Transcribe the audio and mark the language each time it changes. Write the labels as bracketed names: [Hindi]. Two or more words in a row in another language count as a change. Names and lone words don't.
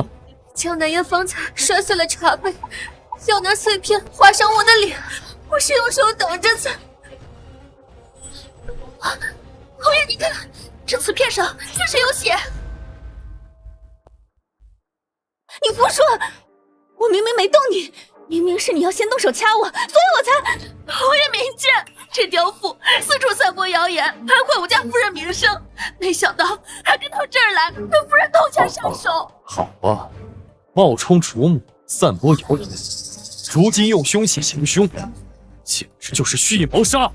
[Chinese] 江南烟方才摔碎了茶杯，要拿碎片划伤我的脸，我是用手挡着才。侯爷，你看，这瓷片上确實有血。你胡說！我明明沒動你，明明是你要先動手掐我，所以我才……侯爺明鑑，這刁婦四處散播謠言，還壞我家夫人名聲，沒想到還跟到這兒來，對夫人痛下殺手。好吧，冒充主母，散播謠言，如今用凶器行凶，簡直就是蓄意謀殺！